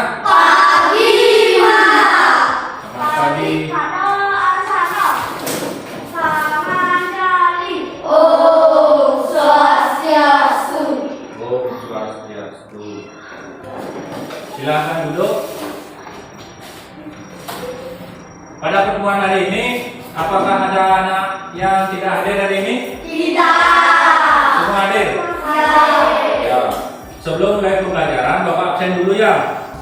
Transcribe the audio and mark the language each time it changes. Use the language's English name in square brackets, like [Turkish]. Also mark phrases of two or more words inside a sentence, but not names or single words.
[Indonesian] Pagi, Pak. Selamat pagi. Selamat kali. [Balinese] Om Swastiastu. Om Swastiastu. [Indonesian] Silakan duduk. Pada pertemuan hari ini, apakah ada anak yang tidak hadir hari ini? Tidak. Semua hadir? Ya. Sebelum mulai pembelajaran, Bapak absen dulu ya.